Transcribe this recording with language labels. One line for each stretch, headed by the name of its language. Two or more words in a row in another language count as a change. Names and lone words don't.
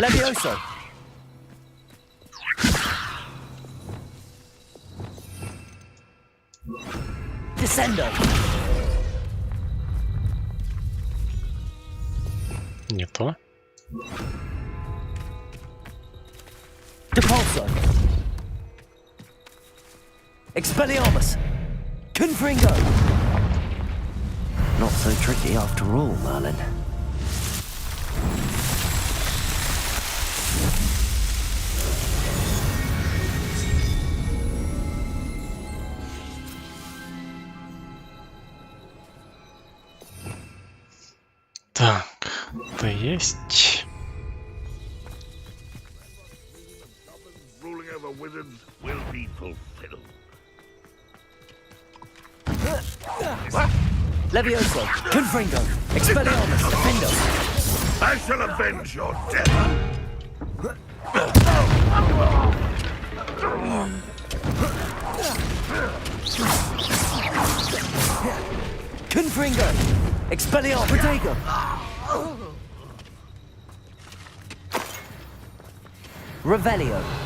Latin: Levioso. Descendo.
Russian: Не то.
Latin: Depulso. Expelliarmus. Confringo.
English: Not so tricky after all, Merlin.
Russian: Так, это есть.
English: Ruling over wizards will be fulfilled.
Latin: Levioso. Confringo. Expelliarmus. Defendo.
English: I shall avenge your death.
Latin: Confringo. Expelliarmus. Protego. Revelio.